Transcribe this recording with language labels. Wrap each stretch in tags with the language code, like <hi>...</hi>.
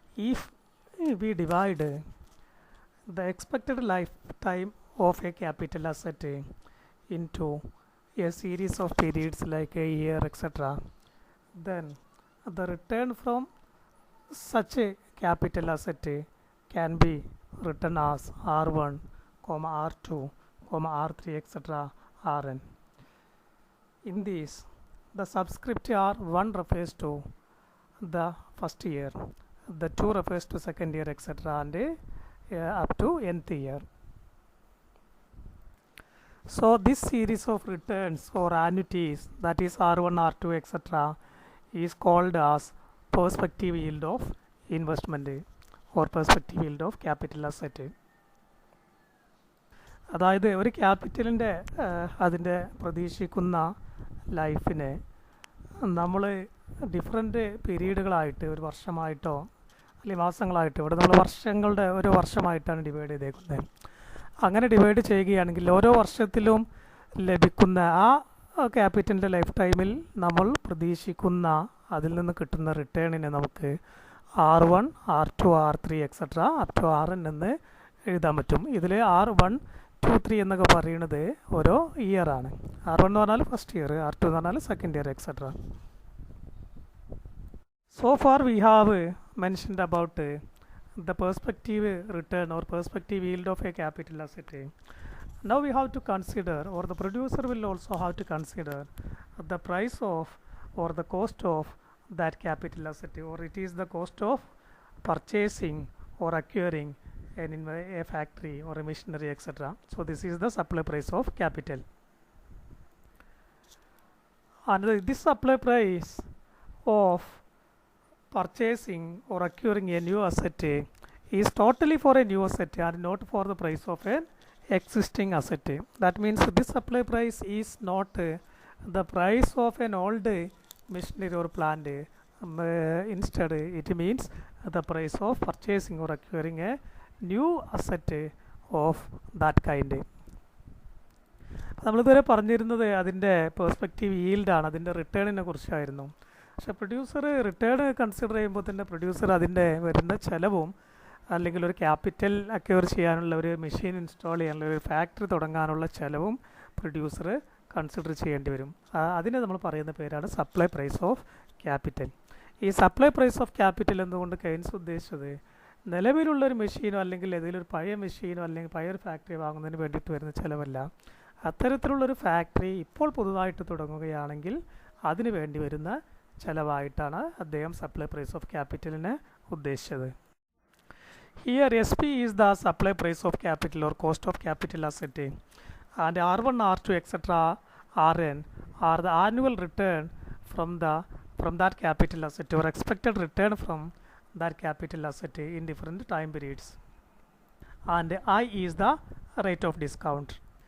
<en>If we divide the expected life time of a capital asset into a series of periods like a year etcetera, then the return from such a capital asset can be written as R1, R2, R3, etc. Rn. In this, the subscript R1 refers to the first year, the 2 refers to second year, etc. and up to nth year. So this series of returns or annuities, that is R1, R2, etc. is called as perspective yield of investment or perspective yield of capital asset.</en> <ml>അതായത് ഒരു ക്യാപിറ്റലിൻ്റെ അതിൻ്റെ പ്രതീക്ഷിക്കുന്ന ലൈഫിനെ നമ്മൾ different പീരീഡുകളായിട്ട്, ഒരു വർഷമായിട്ടോ അല്ലെങ്കിൽ മാസങ്ങളായിട്ടോ, ഇവിടെ നമ്മൾ വർഷങ്ങളുടെ ഒരു വർഷമായിട്ടാണ് ഡിവൈഡ് ചെയ്തേക്കുന്നത്. അങ്ങനെ ഡിവൈഡ് ചെയ്യുകയാണെങ്കിൽ ഓരോ വർഷത്തിലും ലഭിക്കുന്ന ആ ക്യാപിറ്റലിൻ്റെ ലൈഫ് ടൈമിൽ നമ്മൾ പ്രതീക്ഷിക്കുന്ന അതിൽ നിന്ന് കിട്ടുന്ന റിട്ടേണിനെ നമുക്ക് R1, R2, R3 etcetera up to Rn എന്ന് എഴുതാൻ പറ്റും. ഇതിൽ R1 2 3 എന്നൊക്കെ പറയുന്നത് ഓരോ ഇയർ ആണ്. R1 എന്ന് പറഞ്ഞാൽ ഫസ്റ്റ് ഇയർ, R2 എന്ന് പറഞ്ഞാൽ second year, etcetera.</ml> <en>So far we have mentioned about the perspective return or perspective yield of a capital asset. Now we have to consider, or the producer will also have to consider, the price of or the cost of that capital asset, or it is the cost of purchasing or acquiring a factory or a machinery, etc. So this is the supply price of capital. And this supply price of purchasing or acquiring a new asset is totally for a new asset and not for the price of an existing asset. That means this supply price is not the price of an old machinery or plant. Instead it means the price of purchasing or acquiring a new asset of that kind.</en> <ml>നമ്മളിതുവരെ പറഞ്ഞിരുന്നത് അതിൻ്റെ perspective ഈൽഡാണ്, അതിൻ്റെ റിട്ടേണിനെ കുറിച്ചായിരുന്നു. പക്ഷേ producer return consider ചെയ്യുമ്പോൾ തന്നെ producer അതിൻ്റെ വരുന്ന ചിലവും അല്ലെങ്കിൽ ഒരു ക്യാപിറ്റൽ അക്വയർ ചെയ്യാനുള്ള ഒരു മെഷീൻ ഇൻസ്റ്റാൾ ചെയ്യാനുള്ള ഒരു ഫാക്ടറി തുടങ്ങാനുള്ള ചിലവും പ്രൊഡ്യൂസർ കൺസിഡർ ചെയ്യേണ്ടി വരും. അതിനെ നമ്മൾ പറയുന്ന പേരാണ് സപ്ലൈ പ്രൈസ് ഓഫ് ക്യാപിറ്റൽ. ഈ സപ്ലൈ പ്രൈസ് ഓഫ് ക്യാപിറ്റൽ എന്നുകൊണ്ട് കെയ്ൻസ് ഉദ്ദേശിച്ചത് നിലവിലുള്ളൊരു മെഷീനോ അല്ലെങ്കിൽ ഏതെങ്കിലും ഒരു പഴയ മെഷീനോ അല്ലെങ്കിൽ പഴയ ഒരു ഫാക്ടറി വാങ്ങുന്നതിന് വേണ്ടിയിട്ട് വരുന്ന ചിലവല്ല. അത്തരത്തിലുള്ളൊരു ഫാക്ടറി ഇപ്പോൾ പുതുതായിട്ട് തുടങ്ങുകയാണെങ്കിൽ അതിന് വേണ്ടി വരുന്ന ചിലവായിട്ടാണ് അദ്ദേഹം സപ്ലൈ പ്രൈസ് ഓഫ് ക്യാപിറ്റലിനെ ഉദ്ദേശിച്ചത്.</ml> <en>Here SP is the supply price of capital or cost of capital asset, and R1, R2, etc. Rn are the annual return from that capital asset or expected return from that capital asset in different time periods, and I is the rate of discount.</en>